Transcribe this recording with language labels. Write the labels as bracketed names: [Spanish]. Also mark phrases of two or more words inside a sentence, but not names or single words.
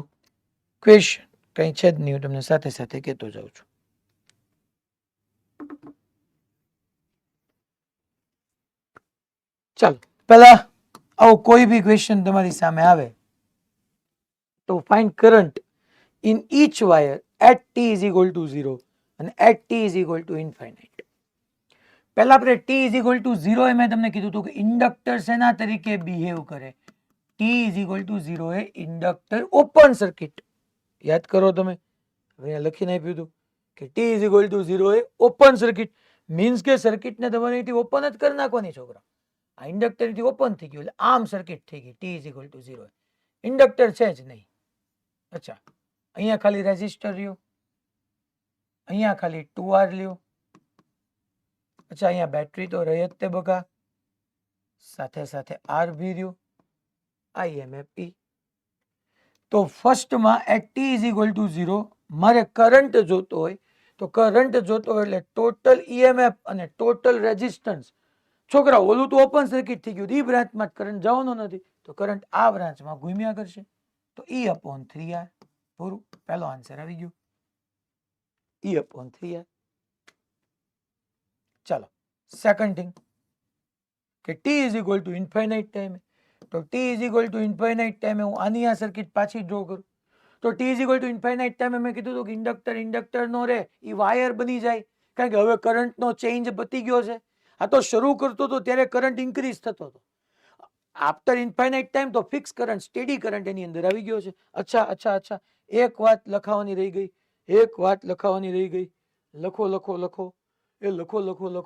[Gujarati] ક્વેશ્ચન કંઈ છે જ નહીં, હું તમને સાથે સાથે કહેતો જાઉં છું. ચાલો પહેલા આવો કોઈ બી ક્વેશ્ચન તમારી સામે આવે તો [English] find current in each wire at t is equal to 0 [Gujarati] અને [English] at t is equal to infinite. [Gujarati] પહેલા આપણે [English] t is equal to 0 [Gujarati] એ મેં તમને કીધું હતું કે ઇન્ડક્ટર શેના તરીકે બિહેવ કરે. [English] t is equal to 0 [Gujarati] એ [English] inductor open circuit, [Gujarati] યાદ કરો તમે, અહીંયા લખીને આપ્યું હતું કે [English] t is equal to 0 [Gujarati] એ [English] open circuit means [Gujarati] કે સર્કિટને તમારે અહીંથી ઓપન જ કરી નાખવાની છોકરા. આ ઇન્ડક્ટરથી ઓપન થઈ ગયું એટલે આમ સર્કિટ થઈ ગઈ. [English] t is equal to 0 [Gujarati] ઇન્ડક્ટર છે જ નહીં. અચ્છા અહીંયા ખાલી રેઝિસ્ટર રહ્યો, અહીંયા ખાલી 2R લ્યો. અચ્છા અહીંયા બેટરી તો રહી જ તે બકા, સાથે સાથે R બી રહ્યો, IMF E. તો ફર્સ્ટમાં [English] at t is equal to 0 [Gujarati] મારે કરંટ જોતો હોય તો કરંટ જોતો હોય એટલે [English] total EMF [Gujarati] અને [English] total resistance. [Gujarati] છોકરા ઓલું તો [English] open circuit [Gujarati] થઈ ગયું, ઈ બ્રાન્ચમાં કરંટ જવાનો નથી તો કરંટ આ બ્રાન્ચમાં ઘૂમ્યા કરશે તો E/3R. પૂરું, પહેલો આન્સર આવી ગયો E/3R. ચાલો [English] second thing [Gujarati] કે [English] t is equal to infinite [Gujarati] ટાઈમે, તો [English] t is equal to infinite [Gujarati] ટાઈમે હું આની આ સર્કિટ પાછી ડ્રો કરું તો [English] t is equal to infinite [Gujarati] ટાઈમે મેં કીધું હતું કે ઇન્ડક્ટર નો રે એ વાયર બની જાય, કારણ કે હવે કરંટનો ચેન્જ પતી ગયો છે. આ તો શરૂ કરતો હતો ત્યારે [English] current increase [Gujarati] થતો હતો. [English] after infinite time [Gujarati] તો [English] fix current, steady current [Gujarati] એની અંદર આવી ગયો છે. અચ્છા એક વાત લખાવાની રહી ગઈ, લખો એ લખો.